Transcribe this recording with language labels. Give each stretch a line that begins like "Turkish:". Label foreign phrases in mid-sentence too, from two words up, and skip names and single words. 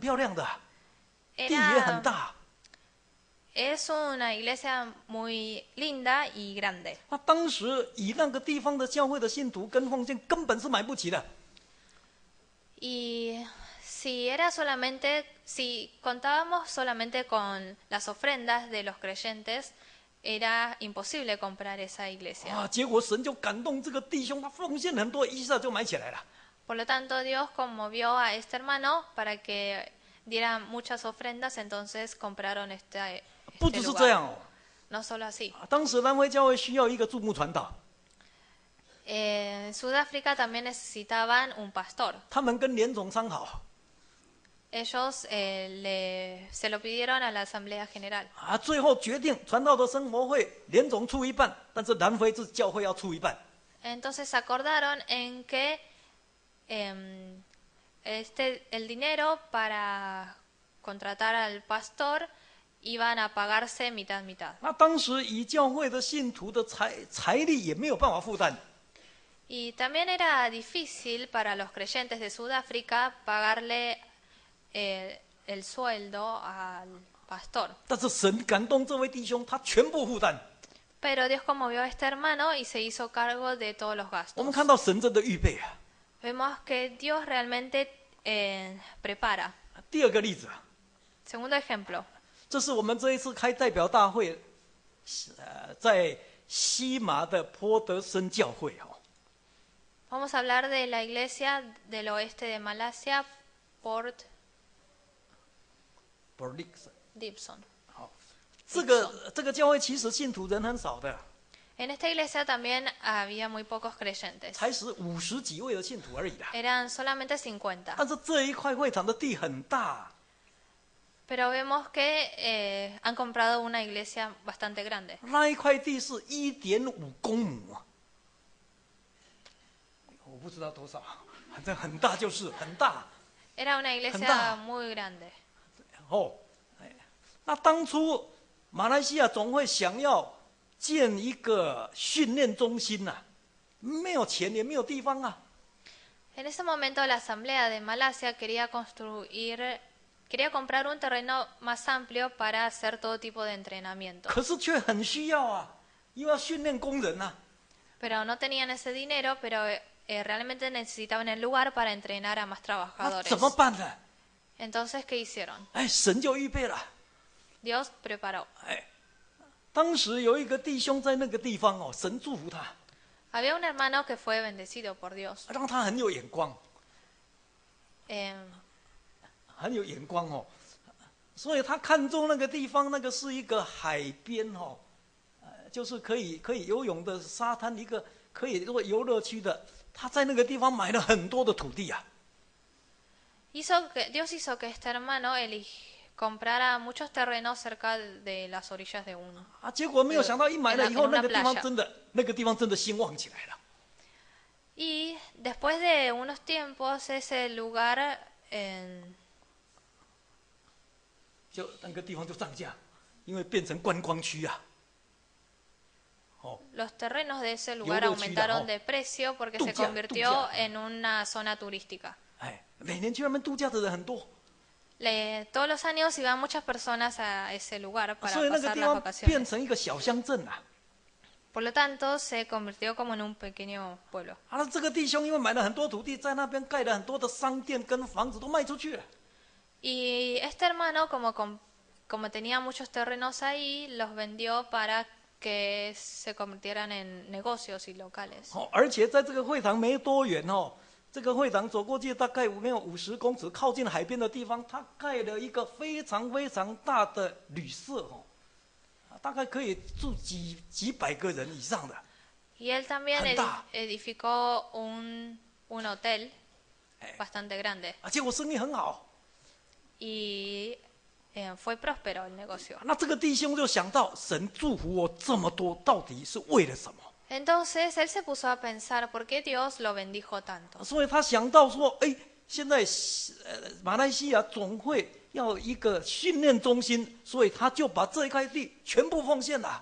Spanish: Era,
Chinese: 大，
Spanish: Es una iglesia muy linda y grande.
Chinese: 那当时以那个地方的教会的信徒跟奉献根本是买不起的。
Spanish: Y si contábamos solamente con las ofrendas de los creyentes, era imposible comprar esa iglesia.
Chinese: 啊，结果神就感动这个弟兄，他奉献很多，一下就买起来了。
Spanish: Por lo tanto, Dios conmovió a este hermano para que diera muchas ofrendas, entonces compraron
Chinese: 不
Spanish: este
Chinese: 只是这
Spanish: lugar.
Chinese: 样哦，
Spanish: No solo así.
Chinese: 当时南非教会需要一个驻牧传道，
Spanish: En Sudáfrica también necesitaban un pastor.
Chinese: 他们跟联总商讨
Spanish: Ellos se lo pidieron a la Asamblea General.
Chinese: 啊，最后决定传道的生活费联总出一半，但是南非是教会要出一半。
Spanish: Entonces acordaron en que el dinero para contratar al pastor iban a pagarse mitad mitad.
Chinese: 那当时以教会的信徒的财力也没有办法负担，
Spanish: Y también era difícil para los creyentes de Sudáfrica pagarle el sueldo al pastor.
Chinese: 但是神感动这位弟兄，他全部负担。
Spanish: Pero Dios conmovió a este hermano y se hizo cargo de todos los
Chinese: 我
Spanish: gastos.
Chinese: 们看到神真的预备啊。
Spanish: Vemos que Dios realmente prepara.
Chinese: 第二个例子啊，
Spanish: Segundo ejemplo,
Chinese: 这是我们这一次开代表大会，在西马的坡德森教会哦。
Spanish: vamos a hablar de la iglesia del oeste de Malasia, Port Gibson.
Chinese: 好，这个教会其实信徒人很少的，
Spanish: En esta iglesia también había muy pocos creyentes.
Chinese: 才50几位的信徒而已啦。
Spanish: Eran solamente 50.
Chinese: 但是这一块会场的地很大，
Spanish: Pero vemos que han comprado una iglesia bastante grande.
Chinese: 那一块地是1.5公亩啊，我不知道多少，反正很大就是很大。
Spanish: Era una iglesia muy grande.
Chinese: 哦，那当初马来西亚总会想要建一个训练中心呐、没有钱也没有地方啊。
Spanish: En ese momento la Asamblea de Malasia quería comprar un terreno más amplio para hacer todo tipo de entrenamiento.
Chinese: 可是却很需要啊，又要训练工人啊。
Spanish: Pero no tenían ese dinero, pero realmente necesitaban el lugar para entrenar a más
Chinese: 那
Spanish: trabajadores.
Chinese: 怎么办呢？
Spanish: Entonces, ¿qué hicieron?
Chinese: 哎，神就预备了。
Spanish: Dios preparó.
Chinese: 哎，当时有一个弟兄在那个地方哦，神祝福他，
Spanish: Había un hermano que fue bendecido por Dios.
Chinese: 让他很有眼光， Eh, 很有眼光哦。所以他看中那个地方，那个是一个海边哦，就是可以游泳的沙滩，一个可以做游乐区的。他在那个地方买了很多的土地啊。
Spanish: Dios hizo que este hermano comprara muchos terrenos cerca de las orillas de un.
Chinese: 啊，结果没有想到一买了以后，
Spanish: en una
Chinese: 那个地方
Spanish: playa
Chinese: 真的兴旺起来了。
Spanish: Y después de unos tiempos, ese lugar
Chinese: 就那个地方就涨价，因为变成观光区啊。哦，
Spanish: los terrenos de ese lugar Yo lo chida, aumentaron oh. de precio porque se Tuya, convirtió tuya. en una zona turística.
Chinese: 哎，每年去那边度假的人很多，
Spanish: Todos los años iban muchas personas a ese lugar para
Chinese: 所以那个
Spanish: pasar
Chinese: 地
Spanish: las
Chinese: 方变
Spanish: vacaciones.
Chinese: 成一个小乡镇啊。
Spanish: Por lo tanto, se convirtió como en un pequeño pueblo.
Chinese: 啊，那这个弟兄因为买了很多土地，在那边盖了很多的商店跟房子都卖出去了。
Spanish: Y este hermano, como tenía muchos terrenos ahí, los vendió para que se convirtieran en negocios y locales.
Chinese: 哦，而且在这个会堂没多远哦，这个会堂走过去大概没有50公尺，靠近海边的地方，他盖了一个非常非常大的旅社哦，大概可以住几百个人以上的。
Spanish: Y él también Anda. edificó un hotel bastante grande.
Chinese: 啊，结果生意很好。
Spanish: Y fue próspero el negocio.
Chinese: 那这个弟兄就想到，神祝福我这么多，到底是为了什么？
Spanish: Entonces él se puso a pensar por qué Dios lo bendijo tanto.
Chinese: 所以他想到说，哎，现在马来西亚总会要一个训练中心，所以他就把这一块地全部奉献了。